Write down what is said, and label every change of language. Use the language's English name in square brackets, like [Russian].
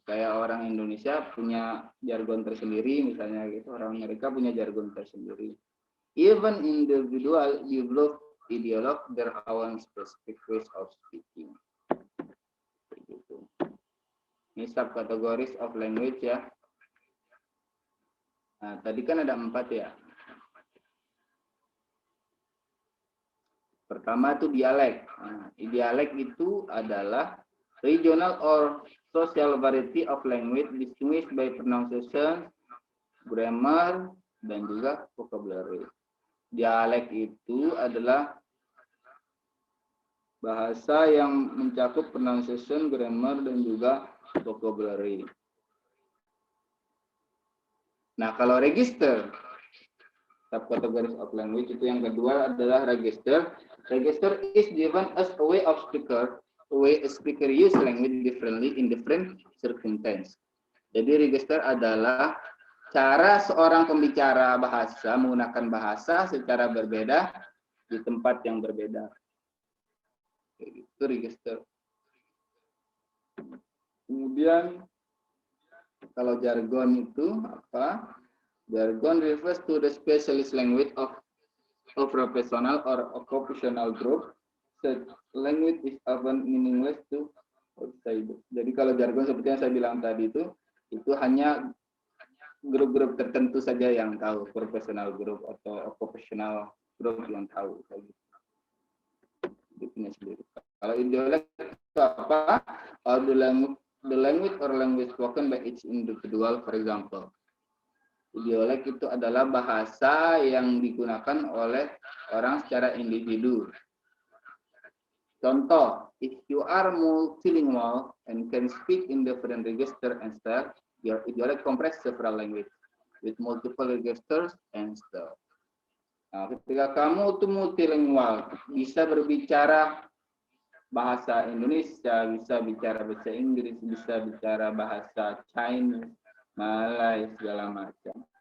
[Indonesian] Kayak orang Indonesia punya jargon tersendiri misalnya gitu, orang Amerika punya jargon tersendiri. [English] Even individual develop ideologue their own specific ways of speaking. [Indonesian] Begitu. Ini [English] subcategories of language [Indonesian] ya. Nah, tadi kan ada 4 ya. Pertama itu dialek. Nah, dialek itu adalah [English] regional or social variety of language distinguished by pronunciation, grammar, [Indonesian] dan juga [English] vocabulary. [Indonesian] Dialek itu adalah bahasa yang mencakup pronunciation, grammar, dan juga vocabulary. Nah, kalau register, [English] subcategories of language [Indonesian] itu yang kedua adalah register. [English] Register is given as a way a speaker use language differently in different circumstances. [Indonesian] Jadi register adalah cara seorang pembicara bahasa menggunakan bahasa secara berbeda di tempat yang berbeda. Itu register. Kemudian kalau jargon itu apa? [English] Jargon refers to the specialist language of professional or occupational group. Such language is often meaningless to outside. [Indonesian] Jadi kalau jargon seperti yang saya bilang tadi itu hanya grup-grup tertentu saja yang tahu, professional group atau occupational group yang tahu. Gitu sendiri. Kalau idiolect itu apa? [English] Or the language or language spoken by each individual, for example. [Indonesian] Idiolek itu adalah bahasa yang digunakan oleh orang secara individu. Contoh, [English] if you are multilingual and can speak in different register and style, your idiolek comprise several language with multiple registers and style. [Indonesian] Nah, ketika kamu tuh multilingual, bisa berbicara bahasa Indonesia, bisa bicara bahasa Inggris, bisa bicara bahasa Chinese, Malay, segala macam.